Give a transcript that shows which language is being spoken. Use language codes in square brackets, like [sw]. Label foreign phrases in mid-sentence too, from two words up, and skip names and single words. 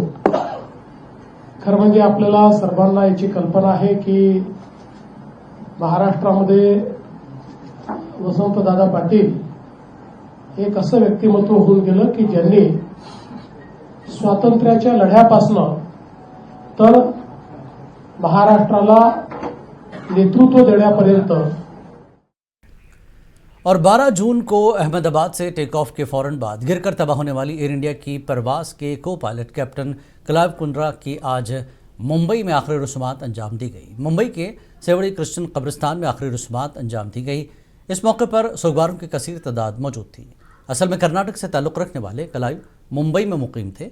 [mr] खरं म्हणजे आपल्याला सर्वांना याची कल्पना आहे की महाराष्ट्रामध्ये वसंतदादा पाटील एक असं व्यक्तिमत्व होऊन गेलं की ज्यांनी स्वातंत्र्याच्या लढ्यापासून तर महाराष्ट्राला नेतृत्व देण्यापर्यंत। [ur] اور 12 جون کو احمد آباد سے ٹیک آف کے فوراً بعد گر کر تباہ ہونے والی ایئر انڈیا کی پرواز کے کو پائلٹ کیپٹن کلائیو کنڈرا کی آج ممبئی میں آخری رسومات انجام دی گئی۔ ممبئی کے سیوڑی کرسچن قبرستان میں آخری رسومات انجام دی گئی۔ اس موقع پر سوگواروں کی کثیر تعداد موجود تھی۔ اصل میں کرناٹک سے تعلق رکھنے والے کلائیو ممبئی میں مقیم تھے۔